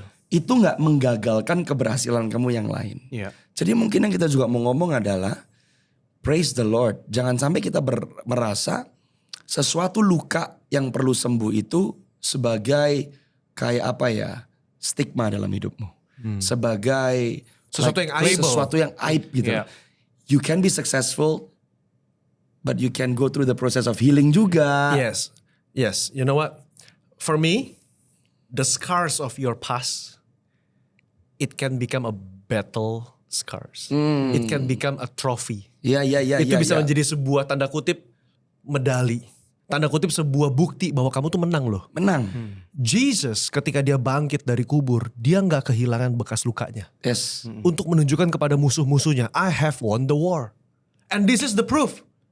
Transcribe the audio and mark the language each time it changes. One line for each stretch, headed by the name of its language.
Indonesian: Itu nggak menggagalkan keberhasilan kamu yang lain. Jadi mungkin yang kita juga mau ngomong adalah
English: praise the Lord.
Indonesian: Jangan sampai kita merasa sesuatu luka yang perlu sembuh itu sebagai kayak apa ya, stigma dalam hidupmu. Sebagai sesuatu yang aib gitu.
English: You can be successful, but you can go through the process of healing
Indonesian: juga.
English: Yes. You know what? For me, the scars of your past, it can become a battle scars. It can become a trophy.
Indonesian: Itu bisa menjadi sebuah tanda kutip medali. Tanda kutip sebuah bukti bahwa kamu tuh menang loh. Menang. Jesus ketika dia bangkit dari kubur, dia gak kehilangan bekas lukanya.
English: Yes.
Indonesian: Untuk menunjukkan kepada musuh-musuhnya,
English: I have won the war. And this is the proof.